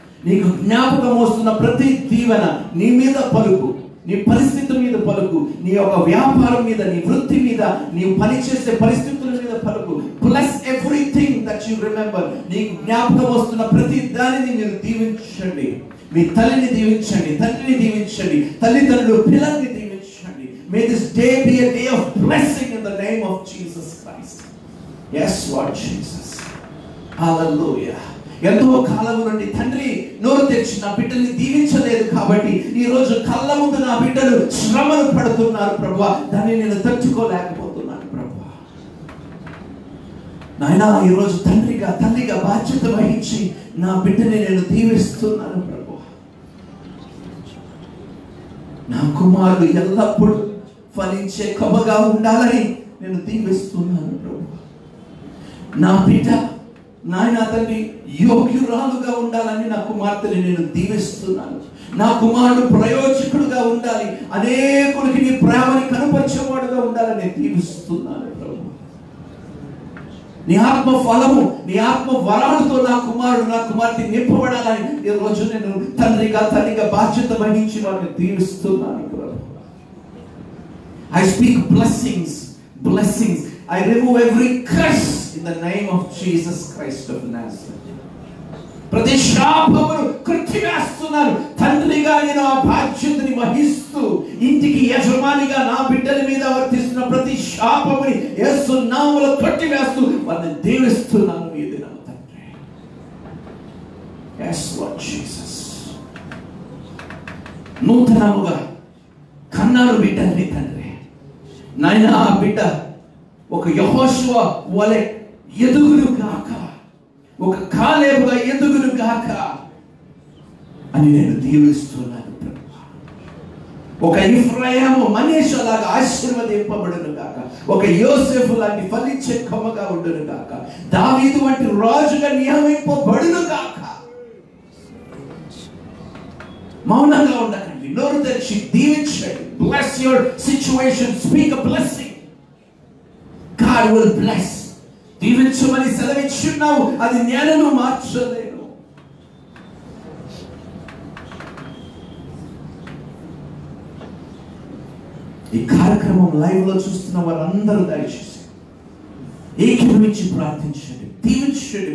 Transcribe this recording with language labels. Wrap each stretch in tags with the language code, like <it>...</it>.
<te>నీకు జ్ఞాపకం వస్తున్న ప్రతి దీవెన నీ మీద పలుకు, నీ పరిస్థితుల మీద పలుకు, నీ యొక్క వ్యాపారం మీద, నీ వృత్తి మీద, నీవు పనిచేసే పరిస్థితుల మీద పలుకు.</te> <en>Plus everything that you remember.</en> <te>నీకు జ్ఞాపకం వస్తున్న ప్రతి దానిని మీరు దీవించండి. మీ తల్లిని దీవించండి, తండ్రిని దీవించండి, తల్లిదండ్రులు పిల్లల్ని దీవించండి.</te> <en>May this day be a day of blessing in the name of Jesus Christ. Yes, Lord Jesus. Hallelujah.</en> <te>ఎంతో కాలం నుండి తండ్రి నోరు తెచ్చి నా బిడ్డల్ని దీవించలేదు కాబట్టి ఈ రోజు కళ్ళ ముందు నా బిడ్డలు శ్రమలు పడుతున్నారు ప్రభువా, దాన్ని నేను తట్టుకోలేకపోతున్నాను ప్రభువా. నాయనా ఈరోజు తండ్రిగా తల్లిగా బాధ్యత వహించి నా బిడ్డని నేను దీవిస్తున్నాను ప్రభువా. నా కుమారుడు ఎల్లప్పుడూ ఫలించే కొమ్మగా ఉండాలని నేను దీవిస్తున్నాను ప్రభువా. నా బిడ్డ నాయన తండ్రి యోగ్యురాలుగా ఉండాలని నా కుమార్తెని నేను దీవిస్తున్నాను. నా కుమారుడు ప్రయోజకుడుగా ఉండాలి, అనేకులకి నీ ప్రేమని కనపరిచేవాడుగా ఉండాలని దీవిస్తున్నాను ప్రభు. నీ ఆత్మ ఫలము, నీ ఆత్మ వరాలతో నా కుమారుడు నా కుమార్తె నింపబడాలని ఈ రోజు నేను తండ్రిగా తల్లిగా బాధ్యత వహించి వారిని దీవిస్తున్నాను ప్రభు.</te> <en>I speak blessings, blessings. I remove every curse in the name of Jesus Christ of Nazareth.</en> <te>ప్రతి శాపమును కృత్తివేస్తున్నాను. తండ్రిగా నేను ఆ బాధ్యతని వహిస్తూ ఇంటికి యజమానిగా నా బిడ్డల మీద వర్తిస్తున్న ప్రతి శాపముని యేసు నామములో కట్టివేస్తూ వారిని దీవిస్తున్నాను ఈ దినం తండ్రి.</te> <en>Yes, Lord Jesus.</en> <te>నూతనముగా కన్నారు బిడ్డల్ని తండ్రి. నాయనా ఆ బిడ్డ ఒక యెహోషువ వలె ఎదుగును గాక, ఒక కాలేబుగా ఎదుగును గాక అని నేను దీవిస్తున్నాను ప్రభువా. ఒక ఇఫ్రాయిము మనీషా లాగా ఆశీర్వదింపబడును గాక. ఒక యోసేపు లాంటి ఫలించే కొమ్మగా ఉండును గాక. దావీదు వంటి రాజుగా నియమింపబడును గాక. మౌనంగా ఉండకండి, నోరు తెరిచి దీవించండి.</te> <en>Bless your situation, speak a blessing. God will bless.</en> <te>దీవించమని సెలవిచ్చున్నావు, అది నేను మార్చలేను. ఈ కార్యక్రమం లైవ్ లో చూస్తున్న వారందరూ దయచేసి ఏకీభవించి ప్రార్థించండి, దీవించండి.</te>